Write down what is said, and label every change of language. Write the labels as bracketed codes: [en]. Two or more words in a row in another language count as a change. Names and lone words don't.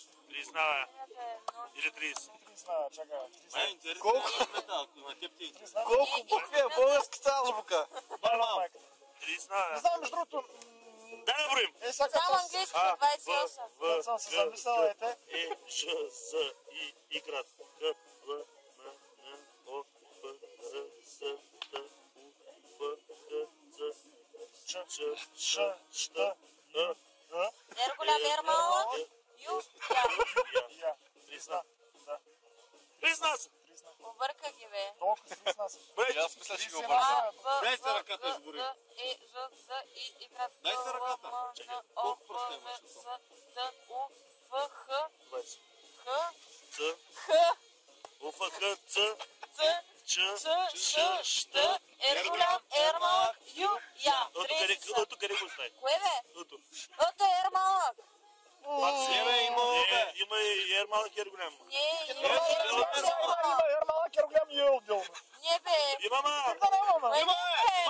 [bg] 30 знае. Химията е много. Или 30. 30, чакай. Май интересно. Колко? На теб ти. Колко букви е българската азбука? майка. 30 Не знае. знам, между другото, Дай да броим. всяка Само с... английски А, 28. Като съм се замисляла, ете. Е, Ж, З, И, Y, К, Л, М, Н, О, П, Р, С, Т, У, П, Х, Ц, Ч, Ш, Щ, Н, Р голям, Р малък. Ю, я. Я. 30. Да. Признася. Обърка ги, бе. Толкова с 30. И аз мисля, че ги 30 обърна. А, Б, Дай се В, ръката, Г, избори. Д, Е, Ж, З, И, Y, Дай се Л, ръката. М, Чакай, Н, О, колко П, просто В, имаш? С, Т, У, Ф, Х, 20. Х, Ц, Х, У, Ф, Х, Ц, Ц, Ч, Ц, Ш, Щ, Р голям, Р малък, Ю, Я. Ото 30 къде, ото къде го остави? Кое, бе? Ото. Ото е Р малък. Има и ер малък и ер голям. Не, Има малък и голям и е отделно. не, бе. Има, ма! Да, няма, Бе, не, бе.